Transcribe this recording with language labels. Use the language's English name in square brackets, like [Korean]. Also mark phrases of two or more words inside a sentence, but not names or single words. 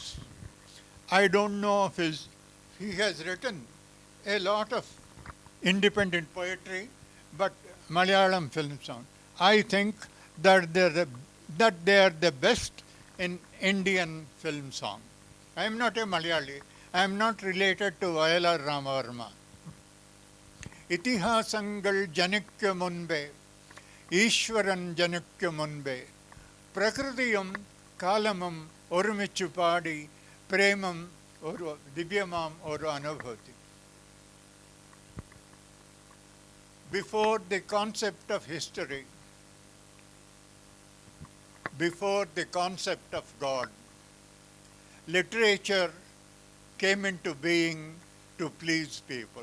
[English] I don't know of his, he has written a lot of independent poetry, but Malayalam film song, I think that they are the best in Indian film song. I am not a Malayali. I am not related to Vayalar Ramavarma. [Malayalam] ഇതിഹാസങ്ങൾ ജനിക്യ മുൻപേ, ഈശ്വരൻ ജനിക്യ മുൻപേ, പ്രകൃതിയും കാലമാം ഒരുമിച്ചു പാടി, പ്രേമം ഒരു ദിവ്യമാം ഒരു അനുഭൂതി. [English] Before the concept of history, before the concept of God, literature came into being to please people.